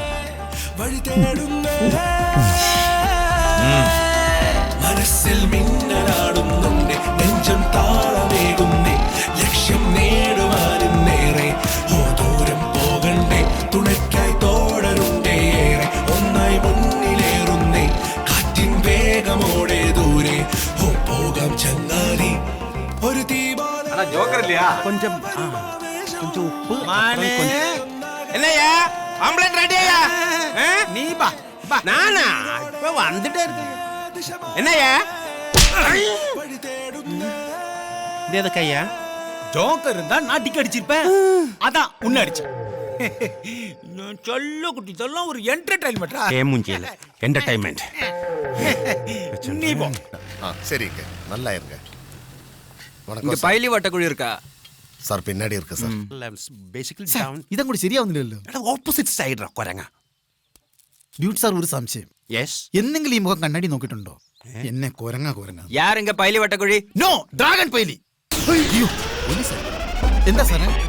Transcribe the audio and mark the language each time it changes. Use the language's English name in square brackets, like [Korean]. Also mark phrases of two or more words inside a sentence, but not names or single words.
[Malayalam] മനസ്സിൽ മിന്നലാടുന്നുണ്ട്, നെഞ്ചം താളമേകുന്നേ, ലക്ഷ്യം നേടുവാനും നേരെ ദൂരം പോകണ്ടേ, തുണയ്ക്കായി തോഴരുണ്ടേ, ഏറെ ഒന്നായി മുന്നിലേറുന്നേ, കാറ്റിൻ വേഗമോടെ ദൂരെ പോകാം ചങ്ങാതി. ഒരു തീ പോലെ [Tamil] கொஞ்சம் உப்பு. என்னையா ஆம்பளட் ரெடியா? நீ பா நானா இப்ப வந்துட்டே இருக்கு. என்னையா இது எதுக்கையா? ஜோக்கர் இருந்தா நான் டிக் அடிச்சிருப்பேன். அதான் உன்னை அடிச்சேன். சொல்ல குட்டி இதெல்லாம் ஒரு என்டர்டெயின்மெண்ட்டா? மூஞ்சியில என்டர்டெயின்மெண்ட். நீ போ. சரிங்க, நல்லா இருங்க. இங்க பைலி வட்டக்குழி இருக்கா சார்? பின்னாடி இருக்கு சார். [English] basically down. [Malayalam] ഇതും കൂടി ശരിയാവുന്നില്ലല്ലോ. [English] opposite side [Malayalam] കൊരങ്ങ. ഡ്യൂട്ട് സാർ ഒരു സംശയം. യെസ്. എന്തെങ്കിലും ഈ മുഖം കണ്ണാടി നോക്കിയിട്ടുണ്ടോ? എന്നെ കൊരങ്ങ. [Tamil] யார் இங்க பைலி வட்டக்குழி? [Malayalam] നോ, ഡ്രാഗൺ പൈലി. അയ്യോ എന്താ സാറേ?